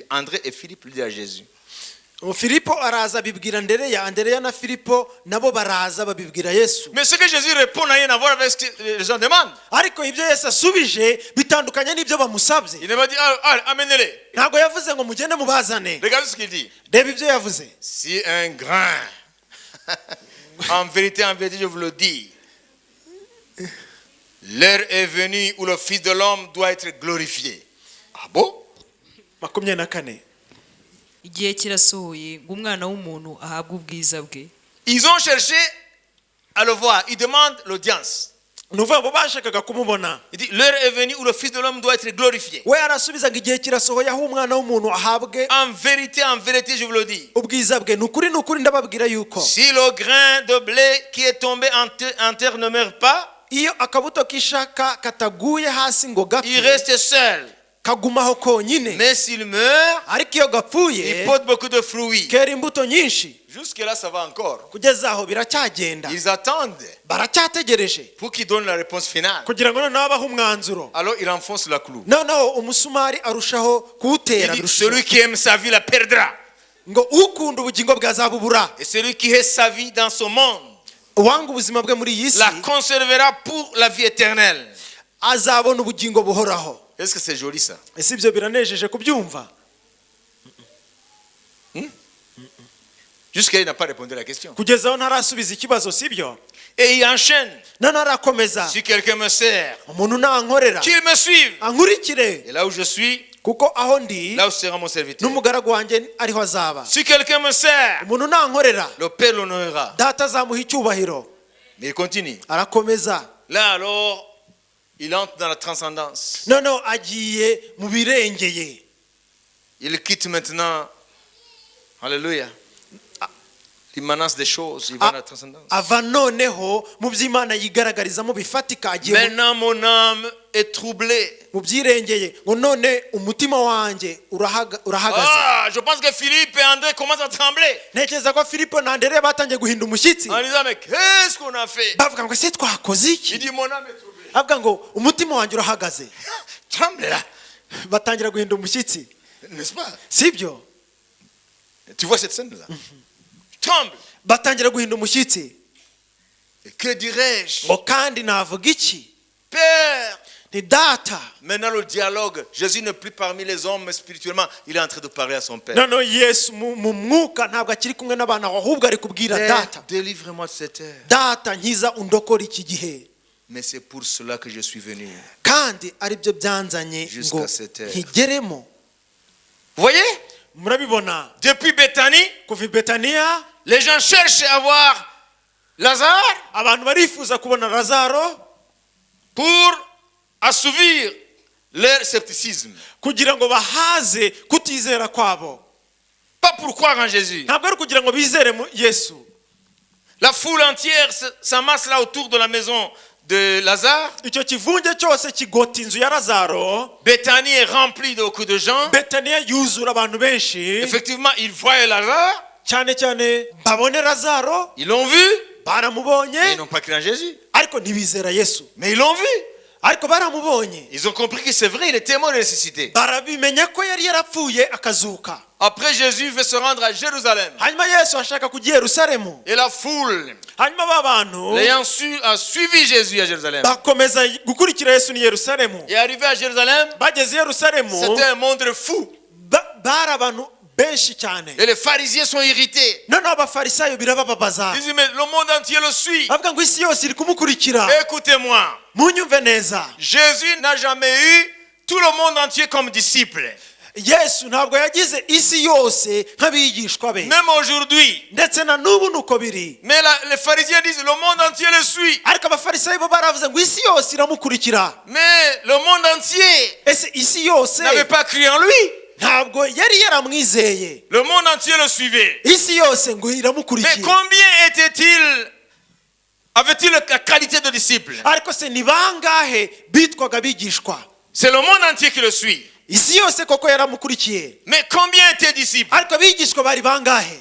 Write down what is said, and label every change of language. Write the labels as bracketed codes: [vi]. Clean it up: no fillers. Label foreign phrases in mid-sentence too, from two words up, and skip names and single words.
[fr] André et Philippe le dire à Jésus. [rw] Filipo araza abibwira Andereya, Andereya na Filipo nabo baraza babibwira Yesu. [fr] Mais ce que Jésus répond n'a rien à voir avec ce que les gens demandent. [rw] Ariko ibyo Yesu asubije bitandukanye n'ibyo bamusabye. [fr] Il ne m'a dit, allez, amenez-les. [rw] Ntabwo yavuze ngo mugende mubazane. [fr] Regardez ce qu'il dit. [rw] Reba ibyo yavuze. [fr] Si un grain, en vérité, je vous le dis, l'heure est venue où le Fils de l'homme doit être glorifié. Ah bon? 24. [rw] igihe kirasohoye ngo umwana w'umuntu ahabwe ubwiza bwe. [fr] Ils ont cherché à le voir. Ils demandent l'audience. [rw] Nuvuga ngo bashakaga kumubona. [fr] Il dit, l'heure est venue où le Fils de l'homme doit être glorifié. [rw] We arasubiza ngo igihe kirasohoye aho umwana w'umuntu ahabwe [fr] En vérité, je vous le dis. [rw] ubwiza bwe. Nukuri ndababwira yuko [fr] Si le grain de blé qui est tombé en terre ne meurt pas, [rw] iyo akabuto k'ishaka kataguye hasi ngo [fr] il [rw] gapfe [fr] reste seul. [rw] kagumaho konyine, [fr] Mais s'il meurt, [rw] ariko iyo [fr] il [rw] gapfuye [fr] porte beaucoup de fruits. [rw] kera imbuto nyinshi. [fr] Jusque-là, ça va encore. [rw] Kugeza aho biracyagenda, [fr] Ils attendent [rw] baracyategereje [fr] pour qu'il donne la réponse finale. [rw] kugira ngo noneho abahe umwanzuro. [fr] Alors il enfonce la clou. [rw] Noneho umusumari arushaho kuwutera [fr] Il dit, [rw] birushaho. [fr] celui qui aime sa vie la perdra. [rw] ngo ukunda ubugingo bwazabubura, [fr] Et celui qui hait sa vie dans ce monde [rw] uwanga ubuzima bwe muri iyi si [fr] la conservera pour la vie éternelle. [rw] azabona ubugingo buhoraho. [fr] Est-ce que c'est joli ça? [rw] Ese ibyo biranejeje kubyumva? [fr] Jusqu'à il n'a pas répondu à la question. [rw] Kugeza aho ntarasubiza ikibazo, sibyo? [fr] Et il enchaîne. [rw] Noneho arakomeza, [fr] Si quelqu'un me sert, [rw] umuntu nankorera [fr] qu'il me suive. [rw] ankurikire, [fr] Et là où je suis, [rw] kuko aho ndi [fr] là où sera mon serviteur. [rw] n'umugaragu wanjye ariho azaba. [fr] Si quelqu'un me sert, [rw] Umuntu nankorera [fr] le Père l'honorera. [rw] data azamuha icyubahiro. [fr] Mais il continue. [rw] Arakomeza, [fr] Là alors, il entre dans la transcendance. [rw] noneho agiye mu birengeye. [fr] Il quitte maintenant. Alléluia. l'immanence des choses, il va dans la transcendance. [rw] ava noneho mu by'Imana yigaragarizamo bifatika agiye [fr] Maintenant mon âme est troublée. [rw] mu byirengeye ngo none umutima wanjye urahagaze. [fr] Ah, je pense que Philippe et André commencent à trembler. [rw] Ntekereza ko Filipo na Andereya batangiye guhinda umushyitsi [fr] En disant, mais qu'est-ce qu'on a fait? [rw] bavuga ngo ese twakoze [fr] Il [rw] iki? [fr] dit, mon âme est troublée. [rw] avuga ngo umutima wanjye urahagaze. [fr] Tremble là, [rw] batangira guhinda umushyitsi, [fr] n'est-ce pas? [rw] sibyo? [fr] Tu vois cette scène-là? Tremble. [rw] batangira guhinda umushyitsi. [fr] Et que dirais-je? [rw] ngo kandi navuga iki? [fr] Père. [rw] ni data. [fr] Maintenant le dialogue, Jésus n'est plus parmi les hommes, mais spirituellement, il est en train de parler à son Père. [rw] noneho yesu mu mwuka ntabwo akiri kumwe n'abana ahubwo ari kubwira [fr] Père, [rw] data. [fr] délivre-moi de cette heure. [rw] data nkiza undokora iki gihe. [fr] Mais c'est pour cela que je suis venu. [rw] kandi aribyo byanzanye [fr] Jusqu'à [rw] ngo [fr] cette heure. [rw] nkigeremo. [fr] Vous voyez? [rw] murabibona [fr] Depuis Béthanie, [rw] kuva i Betaniya [fr] les gens cherchent à voir Lazare [rw] abantu barifuza kubona Lazaro [fr] pour assouvir leur scepticisme. [rw] kugira ngo bahaze kutizera kwabo. [fr] Pas pour croire en Jésus. [rw] ntabwo ari kugira ngo bizere Yesu. [fr] La foule entière s'amasse là autour de la maison de Lazare. [rw] icyo kivunge cyose kigota inzu ya Lazaro. [fr] Béthanie est remplie de beaucoup de gens. [rw] Betaniya yuzura abantu benshi. [fr] Effectivement, ils voient Lazare. [rw] cyane cyane babone Lazaro. [fr] Ils l'ont vu. [rw] baramubonye [fr] Mais ils n'ont pas cru en Jésus. [rw] ariko ntibizera Yesu. [fr] Mais ils l'ont vu. [rw] ariko baramubonye [fr] Ils ont compris que c'est vrai, il était mort et ressuscité. [rw] barabimenya ko yari yarapfuye akazuka. [fr] Après, Jésus veut se rendre à Jérusalem. [rw] hanyuma Yesu ashaka kujya i Yerusalemu. [fr] Et la foule, [rw] hanyuma ba bantu [fr] l'ayant a suivi Jésus à Jérusalem. [rw] bakomeza gukurikira Yesu ni Yerusalemu. [fr] Et arrivé à Jérusalem, [rw] bageze i Yerusalemu [fr] c'était un monde fou. [rw] bari abantu benshi cyane. [fr] Et les pharisiens sont irrités. [rw] noneho abafarisayo birabababaza. [fr] Ils disent, mais le monde entier le suit. [rw] bavuga ngo isi yose iri kumukurikira. [fr] Écoutez-moi, [rw] munyumve neza. [fr] Jésus n'a jamais eu tout le monde entier comme disciple. [rw] Yesu ntabwo yagize isi yose nk'abigishwa be. [fr] Même aujourd'hui. [rw] ndetse na n'ubu nuko biri. [fr] Mais les pharisiens disent, le monde entier le suit. [rw] ariko abafarisayo bo baravuze ngo isi yose iramukurikira. [fr] Mais le monde entier [rw] ese isi yose [fr] n'avait pas cru en lui. [rw] ntabwo yari yaramwizeye. [fr] Le monde entier le suivait. [rw] isi yose ngo [fr] Mais [rw] iramukurikiye. [fr] combien avait-il la qualité de disciple? [rw] ariko se ni bangahe bitwaga abigishwa? [fr] C'est le monde entier qui le suit. [rw] isi yose koko yaramukurikiye. [fr] Mais combien étaient disciples? [rw] ariko abigishwa bari bangahe?